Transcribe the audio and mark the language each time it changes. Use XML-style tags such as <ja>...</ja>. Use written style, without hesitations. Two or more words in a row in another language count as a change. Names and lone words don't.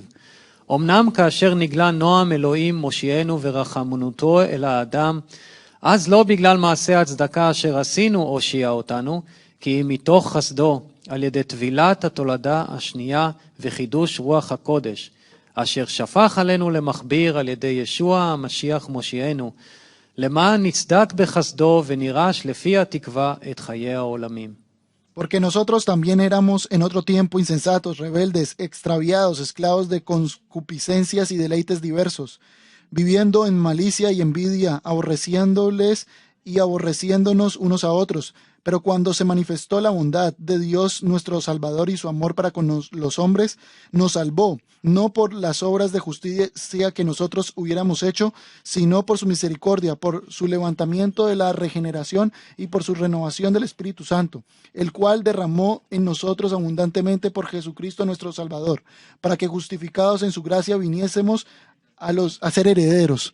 <he>אמנם כאשר נגלה נועם אלוהים מושיענו ורחמנותו אל האדם, אז לא בגלל מעשה הצדקה אשר עשינו הושיע אותנו, כי אם מתוך חסדו על ידי טבילת התולדה השנייה וחידוש רוח הקודש, אשר שפך עלינו למכביר על ידי ישוע המשיח מושיענו, למען נצדק בחסדו ונירש לפי התקווה את חיי העולמים.</he> <es>Porque nosotros también éramos en otro tiempo insensatos, rebeldes, extraviados, esclavos de concupiscencias y deleites diversos, viviendo en malicia y envidia, aborreciéndoles y aborreciéndonos unos a otros. Pero cuando se manifestó la bondad de Dios nuestro Salvador y su amor para con los hombres, nos salvó, no por las obras de justicia que nosotros hubiéramos hecho, sino por su misericordia, por su levantamiento de la regeneración y por su renovación del Espíritu Santo, el cual derramó en nosotros abundantemente por Jesucristo nuestro Salvador, para que justificados en su gracia viniésemos a ser herederos.</es>